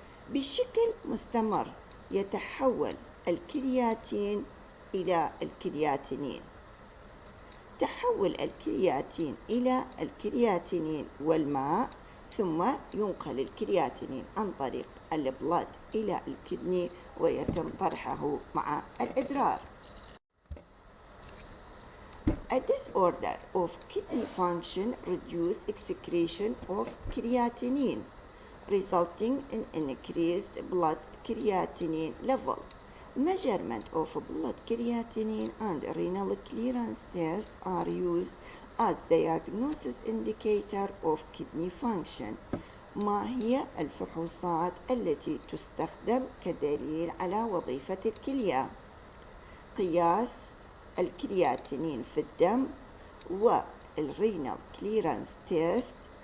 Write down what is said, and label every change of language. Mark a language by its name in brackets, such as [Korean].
[Arabic] بشكل مستمر يتحول الكرياتين إلى الكرياتينين. تحول الكرياتين إلى الكرياتينين والماء، ثم ينقل الكرياتينين عن طريق البلاد إلى الكدني ويتم طرحه مع الإدرار. [English] A disorder of kidney function reduces excretion of creatinine, resulting in increased blood creatinine level. Measurement of blood creatinine and renal clearance tests are used as diagnosis indicator of kidney function. [Arabic] ما هي الفحوصات التي تستخدم كدليل على وظيفة الكلية؟ قياس الكرياتينين في الدم والرينال كليرانس تيست.